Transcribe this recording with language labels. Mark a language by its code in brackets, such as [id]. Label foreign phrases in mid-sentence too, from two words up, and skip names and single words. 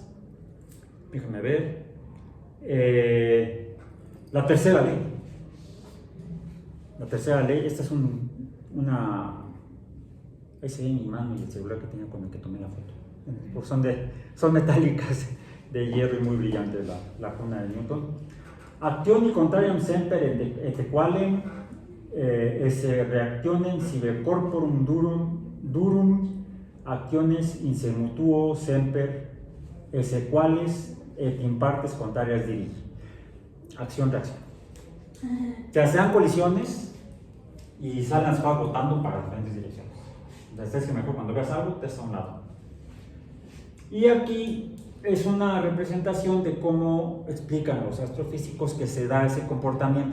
[es] Déjame ver. La tercera ley. La tercera ley, esta es una... Ahí se ve mi mano y el celular que tenía con el que tomé la foto. Porque son metálicas, de hierro y muy brillantes, la cuna de Newton. [la] Actioni contrarium semper et qualem esse reactionem sive corporum durum actiones insemutuo semper esse quales et in partes contrarias dirigir. [es] Acción-reacción. O sea, se dan colisiones y salen las cosas botando para diferentes direcciones. Entonces es que mejor cuando veas algo, te estás a un lado. Y aquí es una representación de cómo explican los astrofísicos que se da ese comportamiento